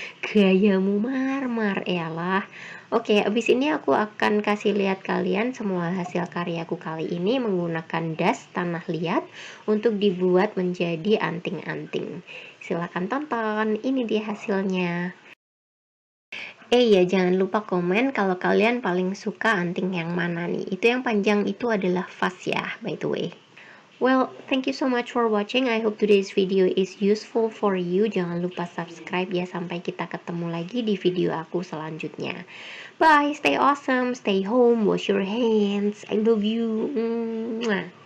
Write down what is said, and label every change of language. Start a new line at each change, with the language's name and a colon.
Indonesian: Gayamu marmar, elah. Oke, abis ini aku akan kasih lihat kalian semua hasil karyaku kali ini menggunakan das tanah liat untuk dibuat menjadi anting-anting. Silahkan tonton, ini dia hasilnya. Ya, jangan lupa komen kalau kalian paling suka anting yang mana nih. Itu yang panjang itu adalah vas ya,
English: by the way. Well, thank you so much for watching. I hope today's video is useful for you.
Indonesian: Jangan lupa subscribe ya, sampai kita ketemu lagi di video aku selanjutnya.
English: Bye, stay awesome, stay home, wash your hands. I love you. Mwah.